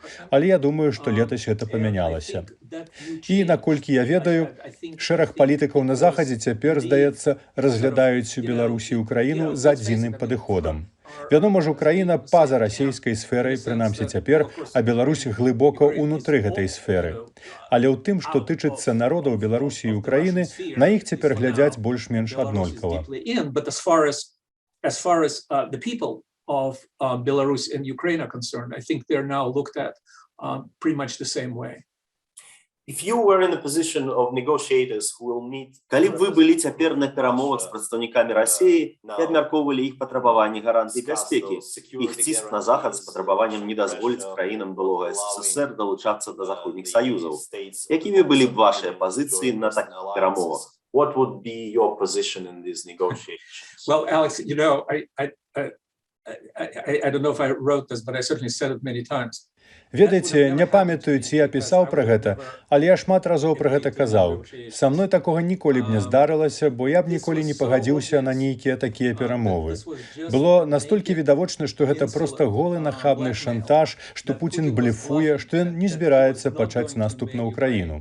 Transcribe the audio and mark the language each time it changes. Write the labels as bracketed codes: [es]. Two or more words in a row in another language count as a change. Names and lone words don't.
[be] Але я думаю, што летась гэта памянялася. І, наколькі я ведаю, шэраг палітыкаў на Захадзе цяпер, здаецца, разглядаюць у Беларусі і Украіну з адзіным падыходам. Вядома ж, Украіна па-за расійскай сферай, прынамсі цяпер, а Беларусь глыбока ўнутры гэтай сферы. Але ў тым, што тычыцца народаў Беларусі і Украіны, на іх цяпер глядзяць больш-менш аднолькава. [en] As far as the people of Belarus and Ukraine are concerned, I think they're now looked at pretty much the same way. [be] Калі б вы былі цяпер на перамовах з прадстаўнікамі Расіі і абмяркоўвалі іх патрабаванні гарантыі бяспекі, іх ціск на Захад з патрабаваннем не дазволіць краінам былога СССР далучацца да заходніх саюзаў, якімі былі б вашыя пазіцыі на такіх перамовах? [en] What would be your position in these negotiations? Well, Alex, you know, I don't know if I wrote this, but I certainly said it many times. [be] Ведаеце, не памятаю, ці я пісаў пра гэта, але я шмат разоў пра гэта казаў. Са мной такога ніколі б не здарылася, бо я б ніколі не пагадзіўся на нейкія такія перамовы. Было настолькі відавочна, што гэта проста голы нахабны шантаж, што Пуцін блефуе, што ён не збіраецца пачаць наступ на Украіну.